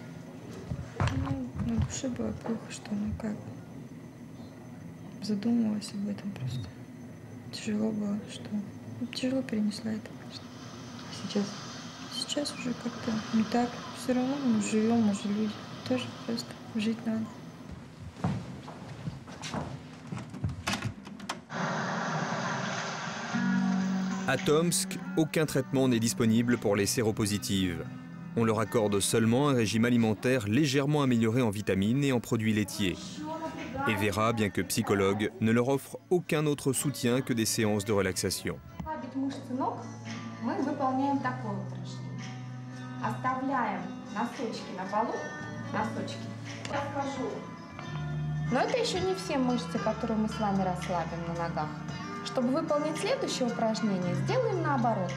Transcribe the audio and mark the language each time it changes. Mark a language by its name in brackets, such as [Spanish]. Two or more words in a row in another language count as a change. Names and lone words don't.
[Russian] На душе было плохо, что как. Задумывалась об этом просто. Тяжело было, что... тяжело перенесла это, конечно. А сейчас? Сейчас уже как-то не так. Все равно мы живем, мы же люди. Тоже просто жить надо. [French] À Tomsk, aucun traitement n'est disponible pour les séropositives. On leur accorde seulement un régime alimentaire légèrement amélioré en vitamines et en produits laitiers. Et Vera, bien que psychologue, ne leur offre aucun autre soutien que des séances de relaxation. [Russian] Мы выполняем такое упражнение. Оставляем носочки на полу, носочки. Расскажу. Но это еще не все мышцы, которые мы с вами расслабим на ногах. Чтобы выполнить следующее упражнение, сделаем наоборот.